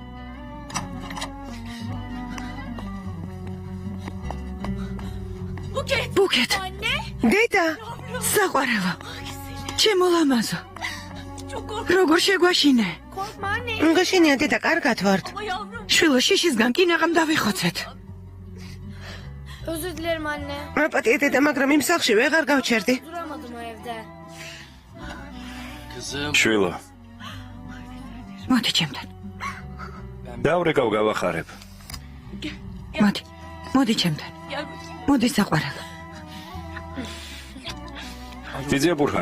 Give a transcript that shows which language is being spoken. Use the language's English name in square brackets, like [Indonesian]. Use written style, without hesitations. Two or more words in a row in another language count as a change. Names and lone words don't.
[Georgian] ბუკეთ. დედა, საყვარელო. ჩემო ლამაზო. როგორ შეგვაშინე? გაშინია დედა, კარგად ვართ. შვილო შიშისგან კინაღამ დავიხოცეთ. [Turkish] Özür dilerim anne. [Georgian] აპატია დედა, მაგრამ იმ სახლში ვეღარ გავჩერდი. [Turkish] Duramadım o evde. [Georgian] შვილო, მოდი ჩემთან. დავრეკავ გავახარებ. მოდი ჩემთან. მოდი საყვარელო. ძიძია ბურხან.